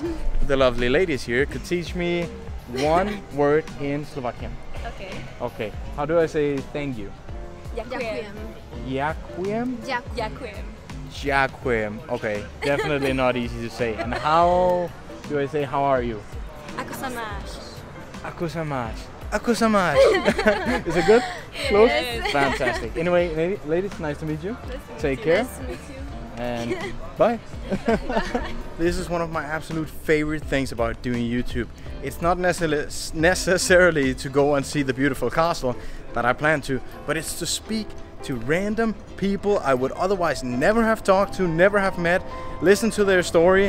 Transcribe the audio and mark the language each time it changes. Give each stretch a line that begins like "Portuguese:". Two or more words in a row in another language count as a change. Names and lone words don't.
English: The lovely ladies here could teach me one word in Slovakian. Okay. Okay. How do I say thank you? Ďakujem. Ďakujem? Ďakujem. Ďakujem. Okay. Definitely not easy to say. And how do I say how are you?
Slovak: Ako sa máš? Ako sa máš? Ako sa máš?
English: Is it good? Close? Yes. Fantastic. Anyway, ladies, nice to meet you. Take care. Nice to meet you. And bye. This is one of my absolute favorite things about doing YouTube. It's not necessarily to go and see the beautiful castle that I plan to, but it's to speak to random people I would otherwise never have talked to, never have met, listen to their story.